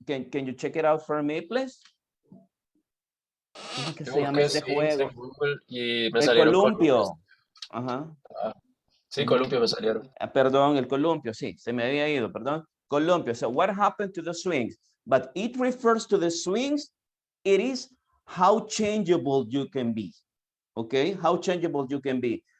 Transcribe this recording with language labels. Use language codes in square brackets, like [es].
[en] Can you check it out for me, please? [es] ¿Cómo es que se llama este juego? Y me El salieron columpio. Ajá. Sí, columpio me salieron. Perdón, el columpio, sí, se me había ido, perdón. Columpio. [en] So what happened to the swings? But it refers to the swings. It is how changeable you can be. Okay, how changeable you can be.